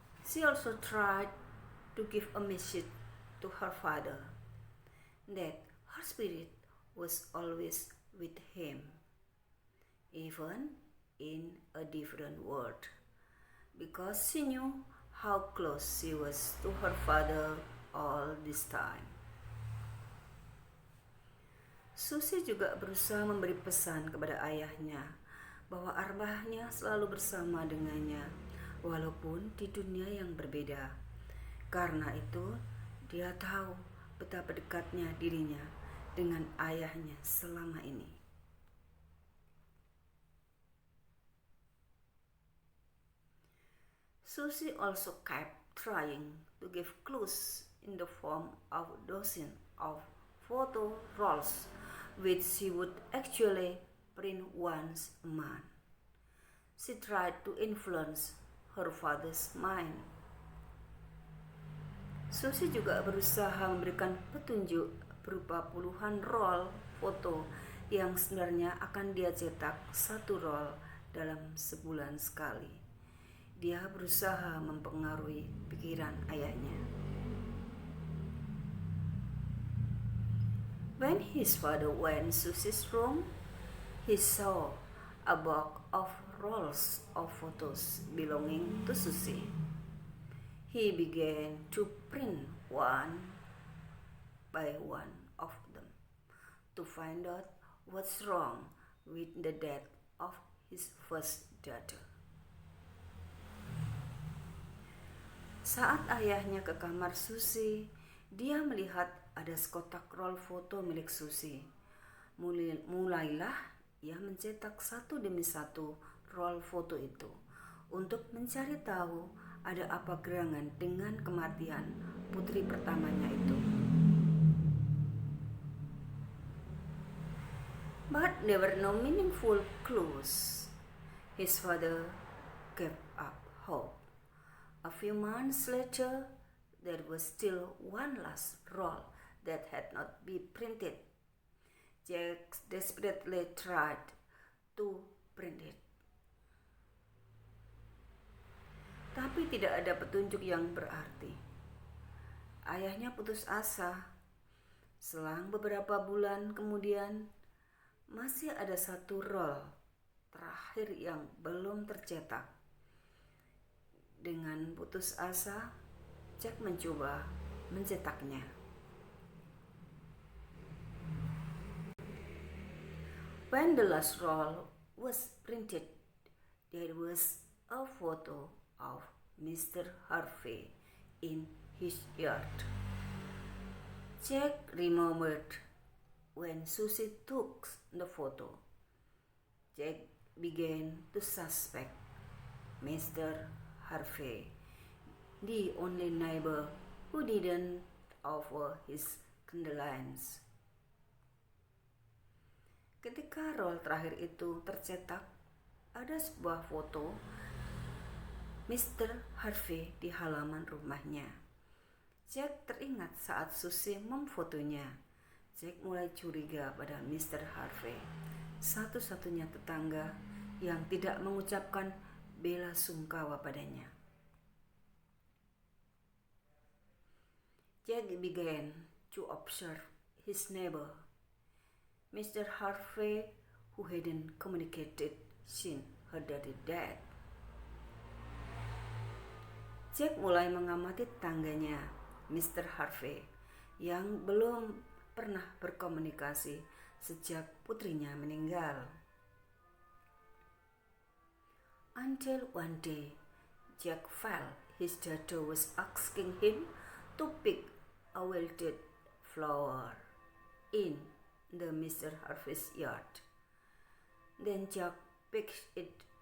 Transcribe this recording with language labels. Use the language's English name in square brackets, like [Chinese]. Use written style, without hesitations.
[English] She also tried to give a message to her father that her spirit was always with him, even in a different world, because she knew how close she was to her father all this time. [Indonesian] Susie juga berusaha memberi pesan kepada ayahnya bahwa arwahnya selalu bersama dengannya, walaupun di dunia yang berbeda. Karena itu, dia tahu betapa dekatnya dirinya dengan ayahnya selama ini. [English] Susie also kept trying to give clues in the form of dozens of photo rolls, which she would actually print once a month. She tried to influence her father's mind. [Indonesian] Susie juga berusaha memberikan petunjuk berupa puluhan roll foto yang sebenarnya akan dia cetak satu roll dalam sebulan sekali. Dia berusaha mempengaruhi pikiran ayahnya. [English] When his father went to Susie's room, he saw a box of rolls of photos belonging to Susie. He began to print one by one of them to find out what's wrong with the death of his first daughter. [Indonesian] Saat ayahnya ke kamar Susie, dia melihat ada sekotak roll foto milik Susie. Mulailah ia mencetak satu demi satu roll foto itu untuk mencari tahu ada apa gerangan dengan kematian putri pertamanya itu. [English] But there were no meaningful clues. His father gave up hope. A few months later, there was still one last roll that had not been printed. Jack desperately tried to print it. [Indonesian] Tapi tidak ada petunjuk yang berarti. Ayahnya putus asa. Selang beberapa bulan kemudian, masih ada satu roll terakhir yang belum tercetak. Dengan putus asa, Jack mencoba mencetaknya. [English] When the last roll was printed, there was a photo of Mr. Harvey in his yard. Jack remembered when Susie took the photo. Jack began to suspect Mr. Harvey, the only neighbor who didn't offer his condolence. [Indonesian] Ketika roll terakhir itu tercetak, ada sebuah foto Mr. Harvey di halaman rumahnya. Jack teringat saat Susie memfotonya. Jack mulai curiga pada Mr. Harvey, satu-satunya tetangga yang tidak mengucapkan bela sungkawa padanya. [English] Jack began to observe his neighbor, Mr. Harvey, who hadn't communicated since her daddy died. [Indonesian] Jack mulai mengamati tetangganya, Mr. Harvey, yang belum pernah berkomunikasi sejak putrinya meninggal. [English] Until one day, Jack felt his daughter was asking him to pick a wilted flower. in the Mr. Harvey's yard. Then Jack picked it.